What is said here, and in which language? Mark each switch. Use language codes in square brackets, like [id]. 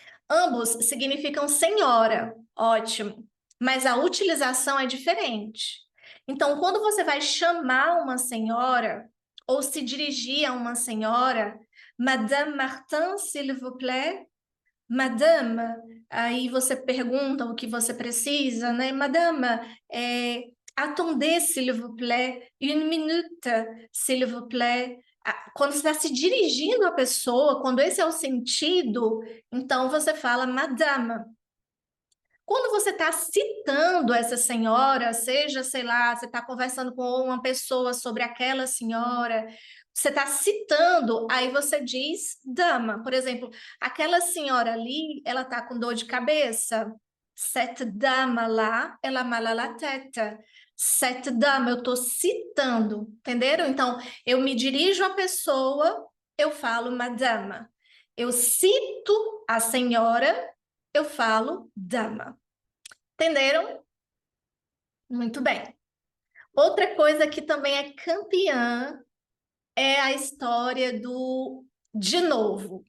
[pt] Ambos significam senhora, ótimo, mas a utilização é diferente. Então, quando você vai chamar uma senhora ou se dirigir a uma senhora, [fr] Madame Martin, s'il vous plaît, [pt] Madame, aí você pergunta o que você precisa, né? [fr] Madame, attendez, s'il vous plaît, une minute, s'il vous plaît. [pt] Quando você está se dirigindo à pessoa, quando esse é o sentido, então você fala madame. Quando você está citando essa senhora, seja, sei lá, você está conversando com uma pessoa sobre aquela senhora, você está citando, aí você diz dama. Por exemplo, aquela senhora ali, ela está com dor de cabeça. [fr] Cette dame [pt] lá, ela [fr] mal à la tête. Cette dame, [pt] eu estou citando, entenderam? Então, eu me dirijo à pessoa, eu falo madame. Eu cito a senhora, eu falo dama. Entenderam? Muito bem. Outra coisa que também é campeã é a história do de novo.